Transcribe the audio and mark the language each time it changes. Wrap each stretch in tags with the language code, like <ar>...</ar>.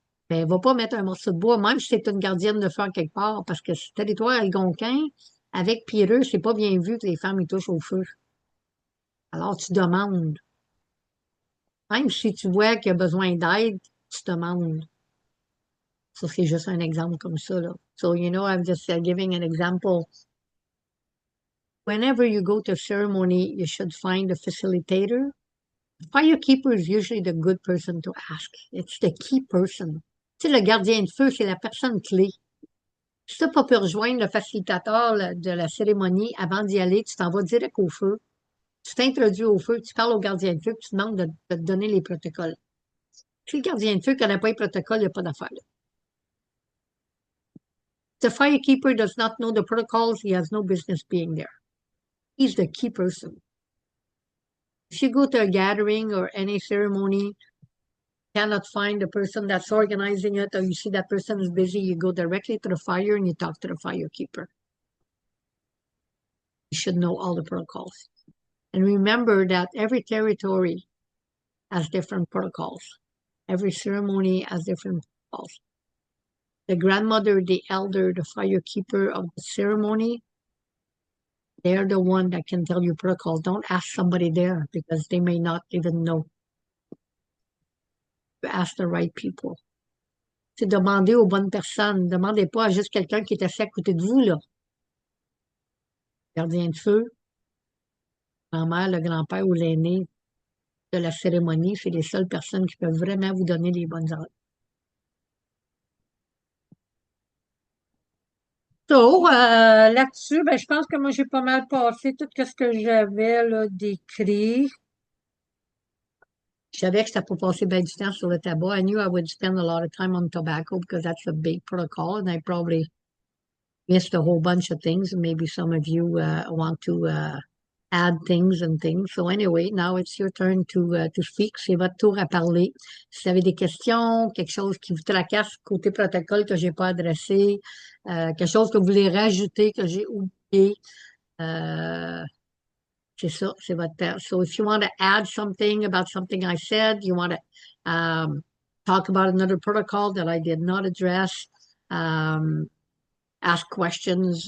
<fr>Mais va pas mettre un morceau de bois, même si c'est une gardienne de feu en quelque part, parce que si territoire algonquin, avec Pireux, c'est pas bien vu que les femmes y touchent au feu. Alors tu demandes. Même si tu vois qu'il y a besoin d'aide, tu demandes. Ça, c'est juste un exemple comme ça, là.</fr> <en>So, I'm just giving an example. Whenever you go to a ceremony, you should find a facilitator. The firekeeper is usually the good person to ask. It's the key person.</en> <fr>Tu sais, le gardien de feu, c'est la personne clé. Si tu n'as pas pu rejoindre le facilitateur de la cérémonie avant d'y aller, tu t'en vas direct au feu. Tu t'introduis au feu, tu parles au gardien de feu, puis tu demandes de te donner les protocoles. Si le gardien de feu ne connaît pas les protocoles, il n'y a pas d'affaire.</fr> <en>The firekeeper does not know the protocols, he has no business being there. He's the key person. If you go to a gathering or any ceremony, cannot find the person that's organizing it, or you see that person is busy, you go directly to the fire and you talk to the firekeeper. You should know all the protocols. And remember that every territory has different protocols. Every ceremony has different protocols. The grandmother, the elder, the firekeeper of the ceremony, they're the one that can tell you protocols. Don't ask somebody there because they may not even know. You ask the right people.</en> <fr>C'est demander aux bonnes personnes. Demandez pas à juste quelqu'un qui est assis à côté de vous, là. Gardien de feu, grand-mère, le grand-père ou l'aîné de la cérémonie, c'est les seules personnes qui peuvent vraiment vous donner les bonnes ordres. So, là-dessus, ben, je pense que moi, j'ai pas mal passé tout ce que j'avais là, décrit. Je savais que c'était pour passer bien du temps sur le tabac.</fr> <en>I knew I would spend a lot of time on tobacco because that's a big protocol, and I probably missed a whole bunch of things. Maybe some of you want to add things and things. So anyway, now it's your turn to speak.</en> <fr>C'est votre tour à parler. Si vous avez des questions, quelque chose qui vous tracasse côté protocole que j'ai pas adressé, quelque chose que vous voulez rajouter que j'ai oublié, c'est ça, c'est votre turn.</fr> <en>So if you want to add something about something I said, you want to talk about another protocol that I did not address, ask questions.</en>